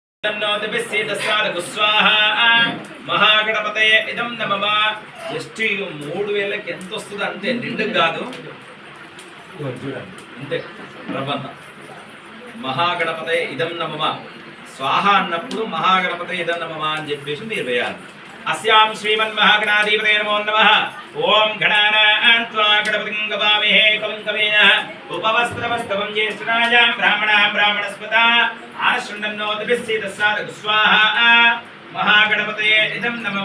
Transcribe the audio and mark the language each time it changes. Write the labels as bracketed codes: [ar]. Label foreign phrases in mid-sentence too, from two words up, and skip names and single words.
[sa] మహాగణపతయే ఇదం నమః. [te] జస్ట్ 3000కి ఎంత వస్తుంది అంతే, నిండుకు కాదు అంతే ప్రబంధం. [sa] మహాగణపతయే ఇదం నమః స్వాహ [te] అన్నప్పుడు [sa] మహాగణపతయే ఇదం నమః [te] అని చెప్పేసి మీరు వేయాలి. [sa] अस्यां श्रीमन्महागणाधिपतये नमो नमः. ओम गणानां त्वा गणपतिं गवामहे कविं कवीन उपवस्त्रवस्तवं ज्येष्ठराजां ब्राह्मणां ब्राह्मणस्पता आश्रण्डन्नोतिभिस्सीदस्सादः स्वाहा. महागणपतये इदं नमः.